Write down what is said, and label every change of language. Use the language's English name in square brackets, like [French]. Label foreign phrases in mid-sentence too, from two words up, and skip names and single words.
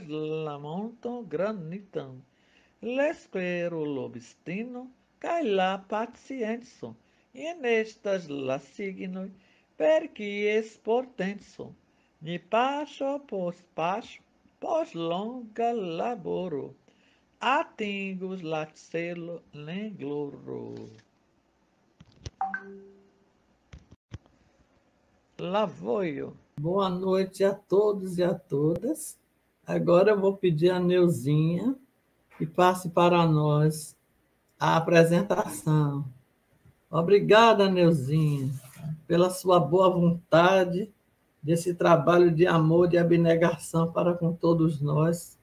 [Esperanto] la monton granitan, l'espero, l'obstino kaj la pacienco, in estas la signoj per kies potenco ni paŝo post longa laboro, atingos la celon en gloro. La vojo. [Portuguese] Boa noite a todos e a todas. Agora eu vou pedir a Neuzinha que passe para nós a apresentação. Obrigada, Neuzinha, pela sua boa vontade, desse trabalho de amor, de abnegação para com todos nós.